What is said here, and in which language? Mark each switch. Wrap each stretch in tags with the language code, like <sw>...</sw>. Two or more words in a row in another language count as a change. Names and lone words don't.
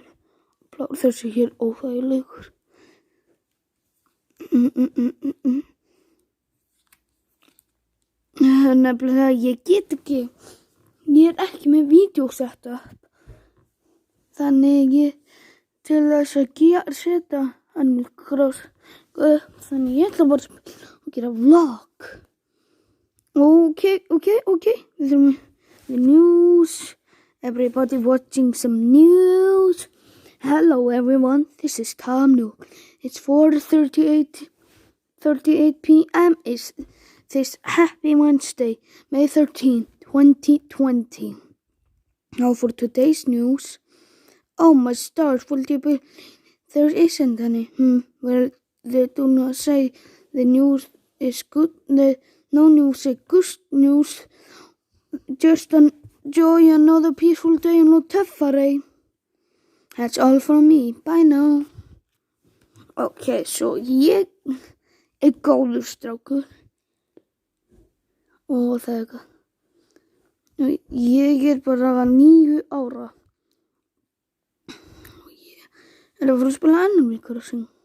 <is>Blár þessi hér óþægilegur. Nefnilega ég get ekki, ég er ekki með vídeósetup, þannig ég til þess að setja Animal Crossing upp, þannig ég ætla bara að gera vlog.</is> <en>Ok,</en> <is>við þurfum</is> <en>the news, everybody watching some news. Hello everyone, this is Tom Nook. It's 4:38 p.m. It's this happy Wednesday, May 13, 2020. Now for today's news. Oh my stars, will you be... There isn't any. Well, they do not say the news is good. No news is good news. Just enjoy another peaceful day and no töffari. That's all from me. Bye now.</en> <is>Ok, svo ég er góður strákur. Og það eitthvað. Ég er bara 9 ára. Og ég er að fara að spila Animal Crossing.</is>